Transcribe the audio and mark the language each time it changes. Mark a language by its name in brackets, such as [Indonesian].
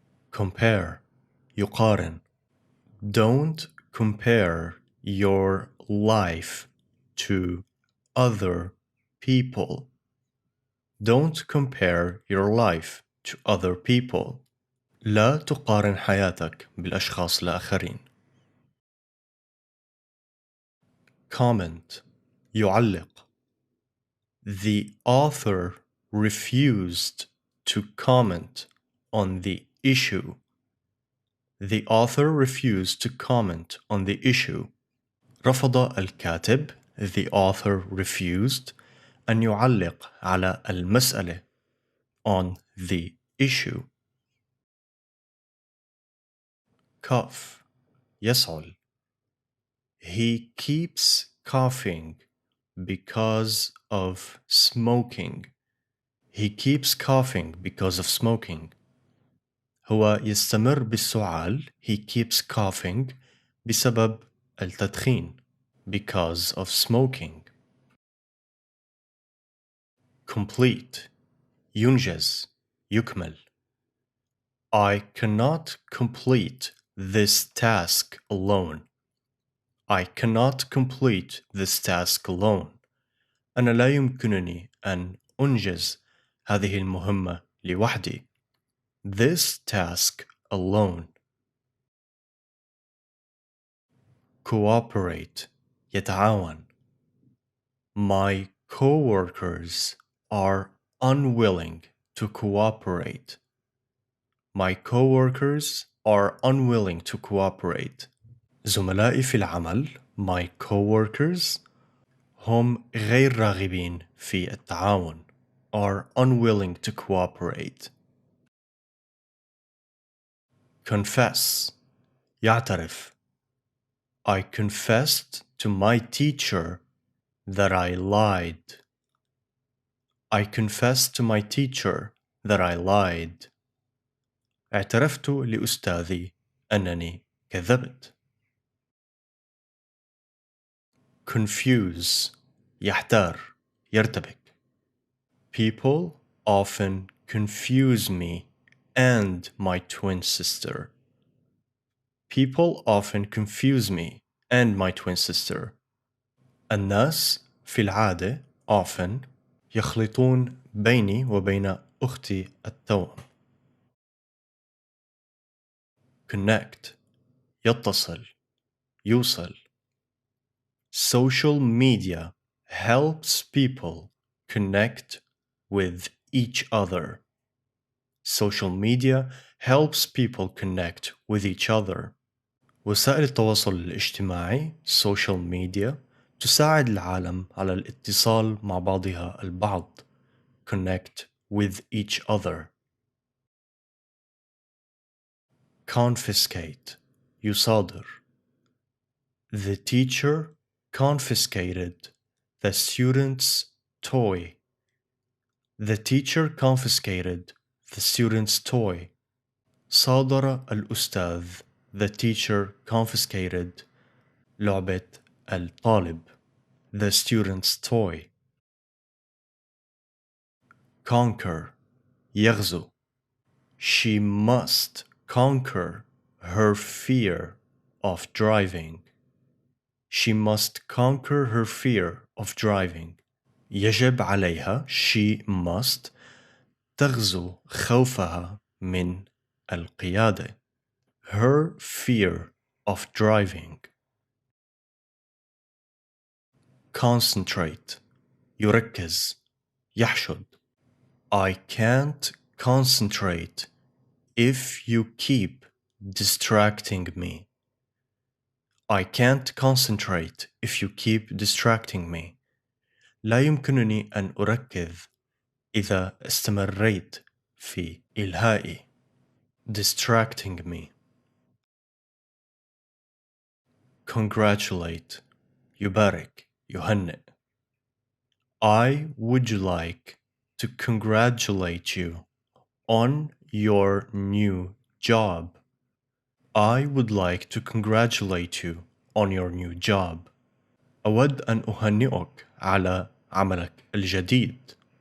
[English] Compare يقارن. Don't compare your life to other people. Don't compare your life to other people. [Arabic] لا تقارن حياتك بالأشخاص الآخرين. [English] Comment يعلق. The author refused to comment on the issue. The author refused to comment on the issue. [Arabic] رفض الكاتب [English] the author refused [Arabic] أن يعلق على المسألة [English] on the issue. Cough يسعل. He keeps coughing because of smoking. He keeps coughing because of smoking. [Arabic] هو يستمر بالسعال. [English] He keeps coughing [Arabic] بسبب التدخين. [English] Because of smoking. [Arabic] Complete ينجز يكمل. [English] I cannot complete this task alone. I cannot complete this task alone. [Arabic] أنا لا يمكنني أن أنجز هذه المهمة لوحدي. [English] This task alone. Cooperate يتعاون. My coworkers are unwilling to cooperate. My coworkers are unwilling to cooperate. [Arabic] زملائي في العمل [English] my coworkers [Arabic] هم غير راغبين في التعاون [English] are unwilling to cooperate. Confess يعترف. I confessed to my teacher that I lied. I confessed to my teacher that I lied. [Arabic] اعترفت لأستاذي أنني كذبت. Confuse يحتار يرتبك. [English] People often confuse me and my twin sister. People often confuse me and my twin sister. [Arabic] الناس في العادة [English] often [Arabic] يخلطون بيني وبين أختي التوأم. connect يتصل يوصل. [English] Social media helps people connect with each other. Social media helps people connect with each other. [Arabic] وسائل التواصل الاجتماعي [English] social media [Arabic] تساعد العالم على الاتصال مع بعضها البعض. [English] Connect with each other. Confiscate يصادر. The teacher confiscated the student's toy. The teacher confiscated the student's toy. [Arabic] صادر الأستاذ. [English] The teacher confiscated [Arabic] لعبة الطالب. [English] The student's toy. Conquer يغزو. She must conquer her fear of driving. She must conquer her fear of driving. [Arabic] يجب عليها [English] she must [Arabic] تغزو خوفها من القيادة. [English] Her fear of driving. [Arabic] Concentrate يركز يحشد. [English] I can't concentrate if you keep distracting me. I can't concentrate if you keep distracting me. [Arabic] لا يمكنني أن أركز إذا استمريت في إلهائي. [English] Distracting me. [Arabic] Congratulate يبارك يهنئ. [English] I would like to congratulate you on your new job. I would like to congratulate you on your new job. [Arabic] أود أن أهنئك على عملك الجديد.